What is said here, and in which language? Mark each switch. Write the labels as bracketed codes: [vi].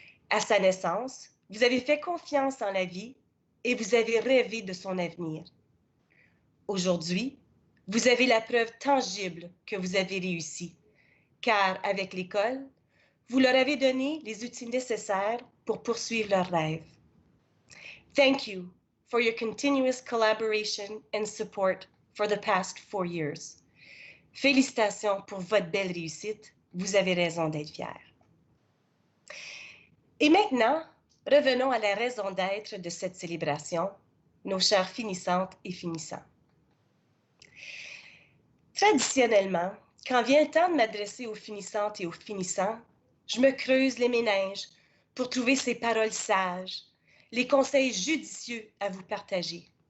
[fr] À sa naissance, vous avez fait confiance en la vie et vous avez rêvé de son avenir. Aujourd'hui, vous avez la preuve tangible que vous avez réussi, car avec l'école, vous leur avez donné les outils nécessaires pour poursuivre leurs rêves. [en] Thank you for your continuous collaboration and support for the past 4 years. [fr] Félicitations pour votre belle réussite. Vous avez raison d'être fiers. Et maintenant, revenons à la raison d'être de cette célébration, nos chères finissantes et finissants. Traditionnellement, quand vient le temps de m'adresser aux finissantes et aux finissants, je me creuse les méninges pour trouver ces paroles sages, les conseils judicieux à vous partager.